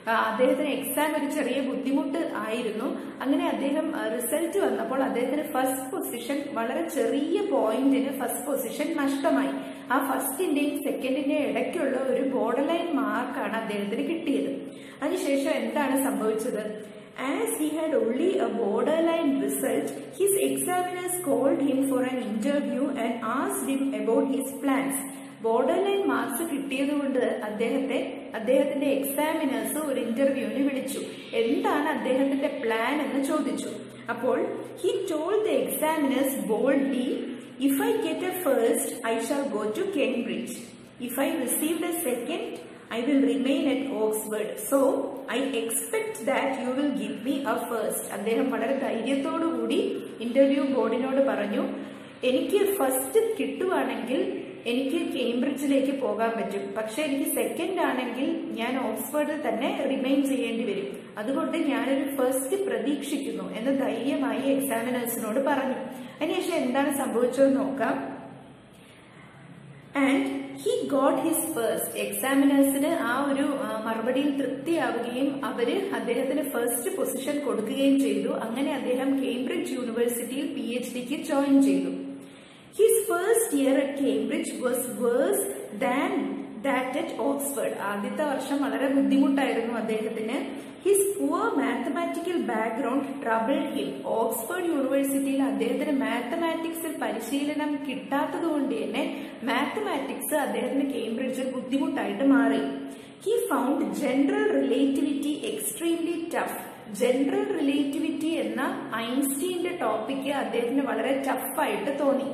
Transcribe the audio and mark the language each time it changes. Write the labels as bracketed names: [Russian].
[Malayalam] അദ്ദേഹത്തിന് എക്സാം ഒരു ചെറിയ ബുദ്ധിമുട്ട് ആയിരുന്നു. അങ്ങനെ അദ്ദേഹം റിസൾട്ട് വന്നപ്പോൾ അദ്ദേഹത്തിന് ഫസ്റ്റ് പൊസിഷൻ, വളരെ ചെറിയ പോയിന്റിന് ഫസ്റ്റ് പൊസിഷൻ നഷ്ടമായി. ആ ഫസ്റ്റിന്റെയും സെക്കൻഡിന്റെയും ഇടയ്ക്കുള്ള ഒരു ബോർഡർ ലൈൻ മാർക്കാണ് അദ്ദേഹത്തിന് കിട്ടിയത്. അതിനുശേഷം എന്താണ് സംഭവിച്ചത്? [English] As he had only a borderline result, his examiners called him for an interview and asked him about his plans. [Malayalam] Borderline marks കിട്ടിയതുകൊണ്ട് അദ്ദേഹത്തിന്റെ എക്സാമിനേഴ്സ് ഒരു ഇന്റർവ്യൂവിന് വിളിച്ചു. എന്താണ് അദ്ദേഹത്തിന്റെ പ്ലാൻ എന്ന് ചോദിച്ചു. അപ്പോൾ [English] he told the examiners boldly, if I get a first, I shall go to Cambridge. If I receive a second, I will remain at Oxford. So I expect that you will give me a first. [Malayalam] അദ്ദേഹം വളരെ ധൈര്യത്തോടു കൂടി interview ബോർഡിനോട് പറഞ്ഞു, എനിക്ക് first കിട്ടുവാണെങ്കിൽ എനിക്ക് കേംബ്രിഡ്ജിലേക്ക് പോകാൻ പറ്റും. പക്ഷെ എനിക്ക് സെക്കൻഡ് ആണെങ്കിൽ ഞാൻ ഓക്സ്ഫോർഡിൽ തന്നെ റിമെയിൻ ചെയ്യേണ്ടി വരും. അതുകൊണ്ട് ഞാനൊരു ഫസ്റ്റ് പ്രതീക്ഷിക്കുന്നു എന്ന് ധൈര്യമായി എക്സാമിനേഴ്സിനോട് പറഞ്ഞു. അതിനുശേഷം എന്താണ് സംഭവിച്ചതെന്ന് നോക്കാം. [English] And he got his first. [Malayalam] എക്സാമിനേഴ്സിന് ആ ഒരു മറുപടിയിൽ തൃപ്തിയാവുകയും അവര് അദ്ദേഹത്തിന് ഫസ്റ്റ് പൊസിഷൻ കൊടുക്കുകയും ചെയ്തു. അങ്ങനെ അദ്ദേഹം കേംബ്രിഡ്ജ് യൂണിവേഴ്സിറ്റിയിൽ PhDക്ക് ജോയിൻ ചെയ്തു. [English] His first year at Cambridge was worse than that at Oxford. [Malayalam] ആദ്യത്തെ വർഷം വളരെ ബുദ്ധിമുട്ടായിരുന്നു അദ്ദേഹത്തിന്. [English] His poor mathematical background troubled him. [Malayalam] Oxford യൂണിവേഴ്സിറ്റിയിൽ അദ്ദേഹത്തിന് മാത്തമാറ്റിക്സിൽ പരിശീലനം കിട്ടാത്തതുകൊണ്ട് തന്നെ മാത്തമാറ്റിക്സ് അദ്ദേഹത്തിന് കേംബ്രിഡ്ജിൽ ബുദ്ധിമുട്ടായിട്ട് മാറി. [English] He found general relativity extremely tough. [Malayalam] General relativity എന്ന ഐൻസ്റ്റീന്റെ ടോപ്പിക്ക് അദ്ദേഹത്തിന് വളരെ ടഫായിട്ട് തോന്നി.